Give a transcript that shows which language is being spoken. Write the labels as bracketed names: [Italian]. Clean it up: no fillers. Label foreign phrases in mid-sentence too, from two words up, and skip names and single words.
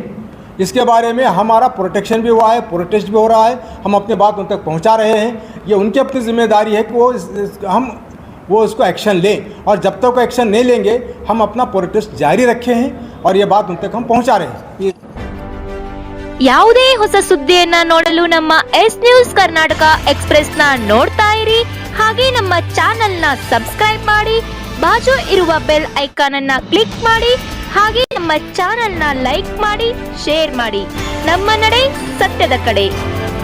[Hindi] इसके बारे में हमारा प्रोटेक्शन भी हुआ है, प्रोटेस्ट भी हो रहा है, हम अपनी बात उन तक पहुंचा रहे हैं। ये उनकी अपनी जिम्मेदारी है कि वो इसको एक्शन लें और जब तक वो एक्शन नहीं लेंगे हम अपना प्रोटेस्ट जारी रखे हैं और ये बात उन तक हम पहुंचा रहे हैं। [Kannada] ಯಾವುದೇ ಹೊಸ ಸುದ್ದಿಯನ್ನ ನೋಡಲು ನಮ್ಮ ಎಸ್ ನ್ಯೂಸ್ ಕರ್ನಾಟಕ ಎಕ್ಸ್ಪ್ರೆಸ್ ನ ನೋಡ್ತಾ ಇರಿ. ಹಾಗೆ ನಮ್ಮ ಚಾನೆಲ್ ನ ಸಬ್ಸ್ಕ್ರೈಬ್ ಮಾಡಿ, ಬಾಜು ಇರುವ [English] bell icon [Kannada] ಅನ್ನ ಕ್ಲಿಕ್ ಮಾಡಿ. ಹಾಗೆ ನಮ್ಮ ಚಾನೆಲ್ ನ ಲೈಕ್ ಮಾಡಿ, ಶೇರ್ ಮಾಡಿ. ನಮ್ಮ ನಡೆ ಸತ್ಯದ ಕಡೆ.